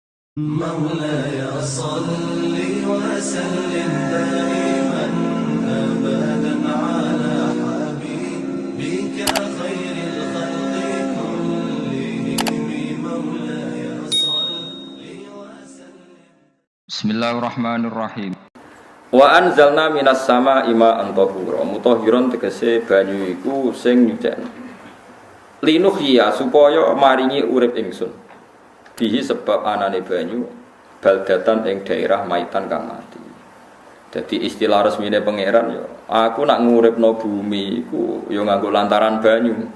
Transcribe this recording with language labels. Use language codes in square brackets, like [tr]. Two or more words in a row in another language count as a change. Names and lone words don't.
[ar] مولاي صل وسلم دائما أبدا على حبيبك خير الخلق كلهم مولاي صل وسلم. Bismillahirrahmanirrahim. وأنزلنا من السماء ماء طهورا. [jv] Mutahhiron tegese banyu iku sing nyucèni. Linuhya supaya maringi urip ingsun. Bihi sebab anane banyu baldatan ing daerah maitan kang mati. Jadi istilah resmine pangeran ya, aku nak nguripno bumi iku ya nganggo lantaran banyu.